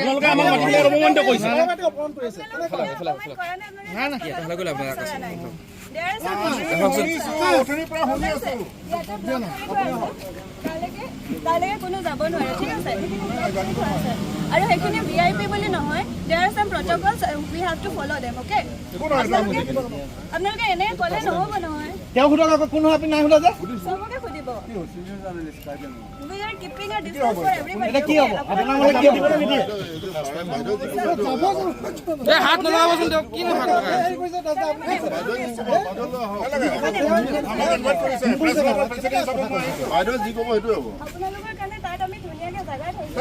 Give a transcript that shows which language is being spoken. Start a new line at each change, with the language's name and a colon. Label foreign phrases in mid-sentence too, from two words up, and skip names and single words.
Assamese: আপোনালোকে আমাক মাতি পেলাই অপমানিত কৰিছে। তালৈকে কোনো যাব নোৱাৰে, ঠিক আছে? আৰু সেইখিনি VIP বুলি নহয়,
English: there are some protocols we have to follow them, okay?
Assamese: আপোনালোকে এনেই ক'লে নহ'ব নহয়। তেওঁ সোধক আকৌ কোন হয় আপুনি নাই সোধা যে? চবকে সুধিব।
English: We are keeping a distance for everybody.
Assamese: এটা কি হ'ব? আপোনালোকে কি দিব নিদিয়ে? এই হাত নলগাবচোন, তেওঁ কি হাত লগায়? আপোনালোকৰ কাৰণে তাত আমি ধুনীয়াকৈ জাগা থৈছোঁ।